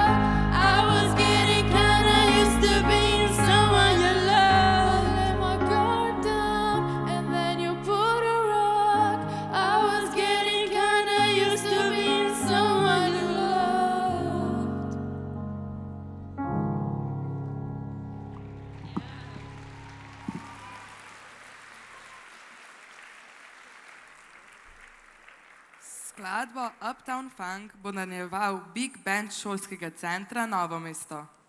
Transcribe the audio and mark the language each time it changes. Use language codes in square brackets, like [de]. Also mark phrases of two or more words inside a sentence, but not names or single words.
[en] I was getting kinda used to being someone you love. I let my guard down, and then you pulled a rug. I was getting kinda used to being someone you loved. [sl] Skladbo Uptown Funk bo nadaljeval Big Band šolskega centra Novo mesto.